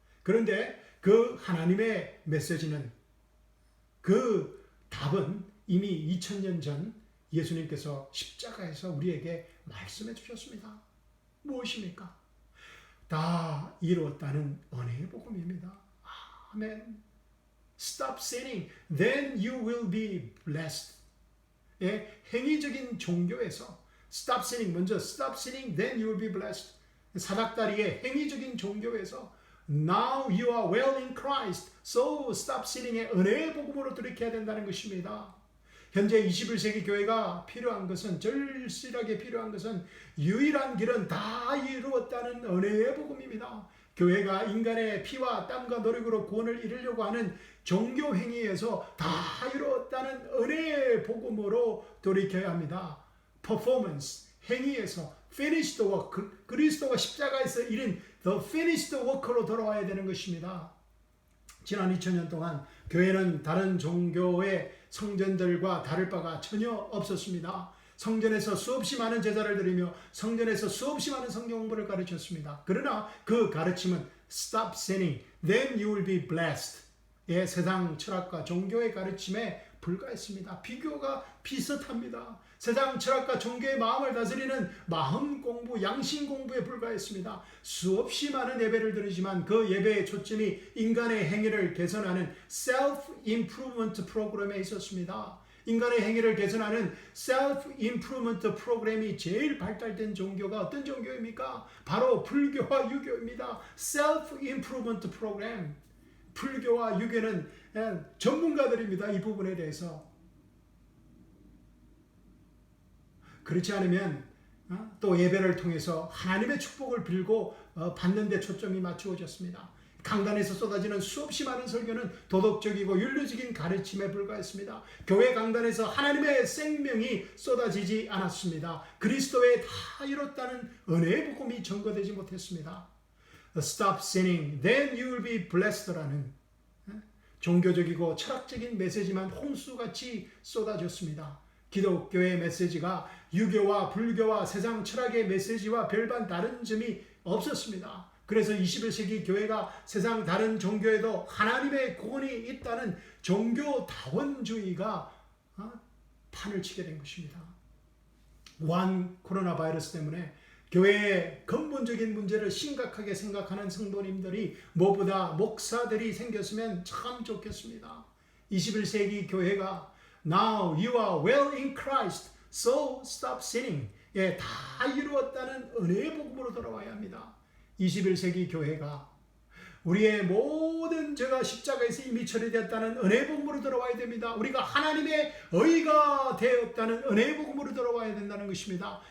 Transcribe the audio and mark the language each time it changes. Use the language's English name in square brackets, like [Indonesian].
[Korean] 그런데 그 하나님의 메시지는 그 답은 이미 2000년 전 예수님께서 십자가에서 우리에게 말씀해 주셨습니다. 무엇입니까? 다 이루었다는 은혜의 복음입니다. 아멘. [English] Stop sinning, then you will be blessed. [Korean] 행위적인 종교에서 [English] Stop sinning, [Korean] 먼저 [English] Stop sinning, then you will be blessed. [Korean] 사닥다리의 행위적인 종교에서 [English] Now you are well in Christ, so stop sinning [Korean] 의 은혜의 복음으로 돌이켜야 된다는 것입니다. 현재 21세기 교회가 필요한 것은, 절실하게 필요한 것은 유일한 길은 다 이루었다는 은혜의 복음입니다. 교회가 인간의 피와 땀과 노력으로 구원을 이루려고 하는 종교 행위에서 다 이루었다는 은혜의 복음으로 돌이켜야 합니다. 퍼포먼스, 행위에서 [English] finished work, [Korean] 그리스도가 십자가에서 이룬 [English] the finished work [Korean] 로 돌아와야 되는 것입니다. 지난 2000년 동안 교회는 다른 종교의 성전들과 다를 바가 전혀 없었습니다. 성전에서 수없이 많은 제사를 드리며 성전에서 수없이 많은 성경 공부를 가르쳤습니다. 그러나 그 가르침은 [English] stop sinning, then you will be blessed. [Korean] 예, 세상 철학과 종교의 가르침에 불과했습니다. 비교가 비슷합니다. 세상 철학과 종교의 마음을 다스리는 마음 공부, 양심 공부에 불과했습니다. 수없이 많은 예배를 드리지만 그 예배의 초점이 인간의 행위를 개선하는 self-improvement 프로그램에 있었습니다. 인간의 행위를 개선하는 self-improvement 프로그램이 제일 발달된 종교가 어떤 종교입니까? 바로 불교와 유교입니다. self-improvement 프로그램. 불교와 유교는 전문가들입니다. 이 부분에 대해서. 그렇지 않으면 또 예배를 통해서 하나님의 축복을 빌고 받는 데 초점이 맞추어졌습니다. 강단에서 쏟아지는 수없이 많은 설교는 도덕적이고 윤리적인 가르침에 불과했습니다. 교회 강단에서 하나님의 생명이 쏟아지지 않았습니다. 그리스도의 다 이뤘다는 은혜의 복음이 전거되지 못했습니다. [English] Stop sinning, then you will be blessed [Korean] 라는 종교적이고 철학적인 메시지만 홍수같이 쏟아졌습니다. 기독교의 메시지가 유교와 불교와 세상 철학의 메시지와 별반 다른 점이 없었습니다. 그래서 21세기 교회가 세상 다른 종교에도 하나님의 구원이 있다는 종교다원주의가 판을 치게 된 것입니다. 우한 코로나 바이러스 때문에 교회의 근본적인 문제를 심각하게 생각하는 성도님들이 무엇보다 목사들이 생겼으면 참 좋겠습니다. 21세기 교회가 [English] Now you are well in Christ, so stop sinning. [Korean] 예, 다 이루었다는 은혜의 복음으로 돌아와야 합니다. 21세기 교회가 우리의 모든 죄가 십자가에서 이미 처리되었다는 은혜의 복음으로 돌아와야 됩니다. 우리가 하나님의 의가 되었다는 은혜의 복음으로 돌아와야 된다는 것입니다.